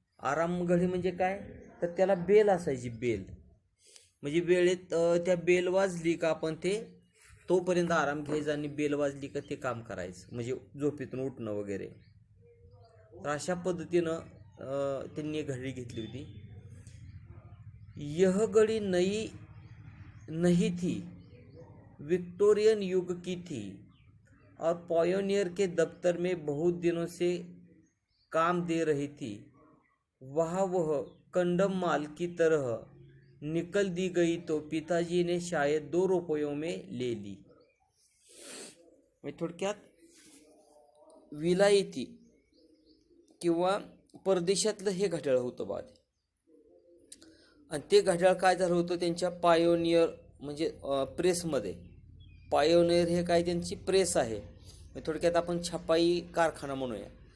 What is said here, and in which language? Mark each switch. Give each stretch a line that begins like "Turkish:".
Marathi: आराम घडी म्हणजे काय, तर त्याला बेल असायची। बेल म्हणजे वेळेत त्या बेल वाजली का आपण ते तोपर्यंत आराम घ्यायचा आणि बेल वाजली का ते काम करायचं, म्हणजे झोपेतून उठणं वगैरे। तर अशा पद्धतीनं त्यांनी एक घडी घेतली होती।
Hindi: यह घड़ी नई नहीं थी, विक्टोरियन युग की थी और पायोनियर के दफ्तर में बहुत दिनों से काम दे रही थी। वहाँ वह कंडम माल की तरह निकल दी गई तो पिताजी ने शायद 2 रुपयों में ले ली।
Marathi: थोडक्यात विलायती किंवा परदेशातलं हे घड्याळ होतं बा। आणि ते घड्याळ काय झालं होतं, त्यांच्या पायोनियर म्हणजे प्रेसमध्ये। पायोनियर हे काय, त्यांची प्रेस आहे, थोडक्यात आपण छपाई कारखाना म्हणूया।